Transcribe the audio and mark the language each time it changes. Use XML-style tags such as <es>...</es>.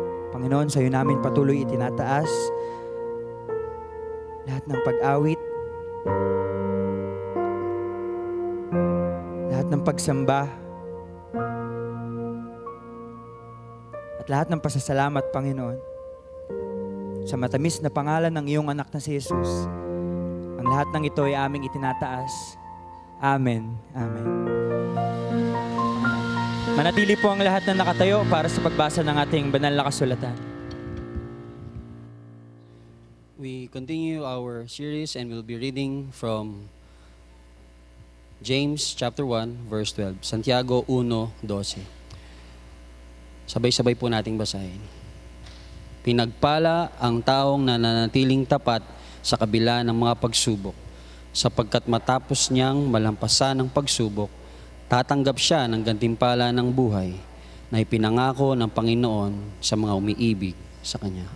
<tl>Panginoon, sa iyo namin patuloy itinataas lahat ng pag-awit, lahat ng pagsamba, at lahat ng pasasalamat, Panginoon, sa matamis na pangalan ng iyong anak na si Jesus. Ang lahat ng ito ay aming itinataas. Amen. Amen. Manatili po ang lahat na nakatayo para sa pagbasa ng ating banal na kasulatan.</tl> <en>We continue our series and we'll be reading from James chapter 1 verse 12, Santiago 1:12.</en> <tl>Sabay-sabay po nating basahin. Pinagpala ang taong nananatiling tapat sa kabila ng mga pagsubok, sapagkat matapos niyang malampasan ng pagsubok, tatanggap siya ng gantimpala ng buhay na ipinangako ng Panginoon sa mga umiibig sa Kanya.</tl>